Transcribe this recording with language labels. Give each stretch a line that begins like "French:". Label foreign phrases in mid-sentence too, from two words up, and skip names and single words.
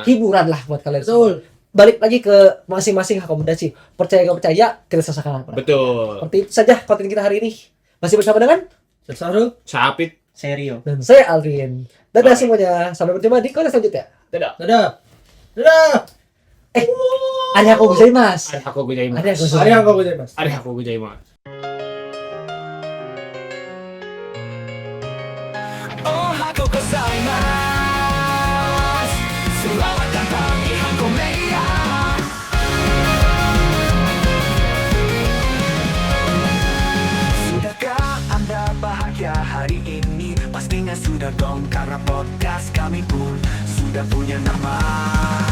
Indonesian: Hiburan lah buat kalian. Betul. semua. Balik lagi ke masing-masing akomodasi. Percaya nggak percaya, kita selesaikan. Betul. Seperti itu saja konten kita hari ini. Masih bersama dengan Sarul. Sapit. Serio. dan saya Alvin. Dadah Bye. semuanya. Sampai berjumpa di konten selanjutnya. Dadah. Dadah. Dadah.
Japanese: ありがとうございます. ありがとうございます. Arigatou Hari yang kau mas. ありがとうございます. おはようございます.
Indonesian: Selamat datang di Hankomeya. Sudahkah Anda bahagia hari ini? Pastinya sudah dong, karena podcast kami pun sudah punya nama.